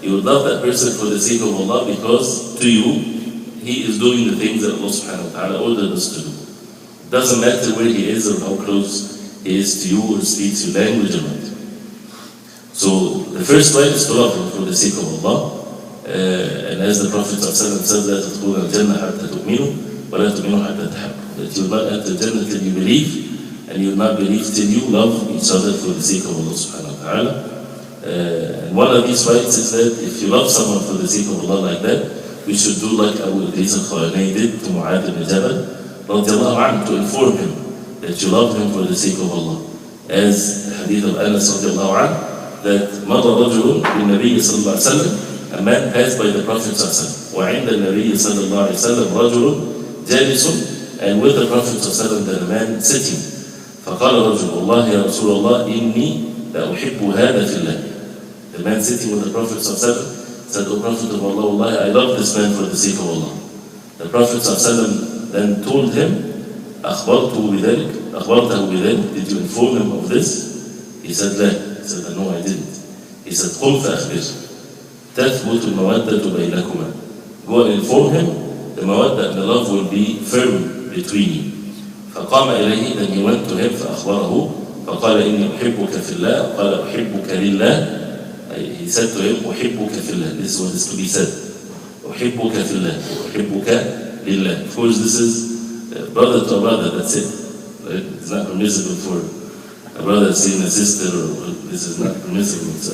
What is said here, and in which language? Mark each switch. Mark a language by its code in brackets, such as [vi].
[en] You would love that person for the sake of Allah, because to you, he is doing the things that Allah subhanahu wa ta'ala ordered us to do. It doesn't matter where he is or how close he is to you or speaks your language or not. So the first right is to love him for the sake of Allah. And as the Prophet said, [ar] لا تدخلون الجنة حتى تؤمنوا ولا تؤمنوا حتى تحبوا. [en] That you will not enter Jannah till you believe, and you will not believe till you love each other for the sake of Allah subhanahu wa ta'ala. And one of these rights is that if you love someone for the sake of Allah like that, we should do like Abu Idris al-Khawani did to Mu'adh ibn Jabal radiallahu anhu, to inform him that you love him for the sake of Allah. As the hadith of Anas radiallahu anhu, that [ar] مَضَى رَجُلٌ بِالنَّبِيِّ صلى الله عليه وسلم, [en] a man passed by the Prophet صلى الله عليه وسلم, [ar] وعند النبي صلى الله عليه وسلم رجل جالس, [en] and with the Prophet صلى الله عليه وسلم, the man sitting. [ar] فقال رجل والله يا رسول الله إني لأحب هذا في الله. [en] The man sitting with the Prophet صلى الله عليه وسلم said, O Prophet of Allah, wallahi, I love this man for the sake of Allah. The Prophet صلى الله عليه وسلم then told him, [ar] أخبرته بذلك, [en] did you inform him of this? He said, لا. He said, no, I didn't. He said, [ar] قم فأخبر تثبت المودة بينكما. [en] Go and inform him, the mawadda and the love will be firm between you. [ar] فقام إليه, [en] then he went to him [ar] فأخبره فقال إني أحبك في الله. قال أحبك لله. [en] He said to him, [ar] أحبك في الله. [en] This is what is to be said. [ar] أحبك في الله. أحبك لله. [en] Of course, this is brother to brother, that's it. Right? It's not permissible for a brother seeing a sister, or this is not permissible.